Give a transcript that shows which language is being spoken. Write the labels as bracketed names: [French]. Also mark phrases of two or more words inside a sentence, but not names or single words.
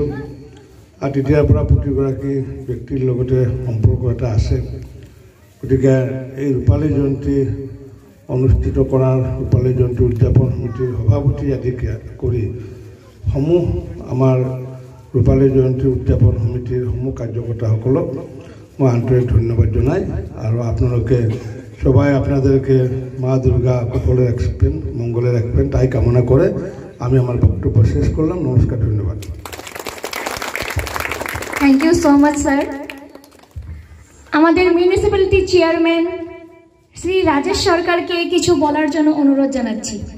[Assamese] আৰু তেতিয়াৰ পৰা প্ৰতিগৰাকী ব্যক্তিৰ লগতে সম্পৰ্ক এটা আছে। গতিকে এই ৰূপালী জয়ন্তী অনুষ্ঠিত কৰাৰ, ৰূপালী জয়ন্তী উদযাপন সমিতিৰ সভাপতি আদি কৰি সমূহ আমাৰ ৰূপালী জয়ন্তী উদযাপন সমিতিৰ সমূহ কাৰ্যকৰ্তাসকলক মই আন্তরিক ধন্যবাদ জানাই। [Bangla] আর আপনাদেরকে সবাই আপনাদেরকে মা দুর্গা কুশলে রাখবেন, মঙ্গলে রাখবেন, তাই কামনা করে আমি আমার বক্তব্য শেষ করলাম। নমস্কার, ধন্যবাদ। [English] thank you so much sir. [Bangla] আমাদের [English] municipality chairman [Bangla] শ্রী রাজেশ সরকারকে কিছু বলার জন্য অনুরোধ জানাচ্ছি।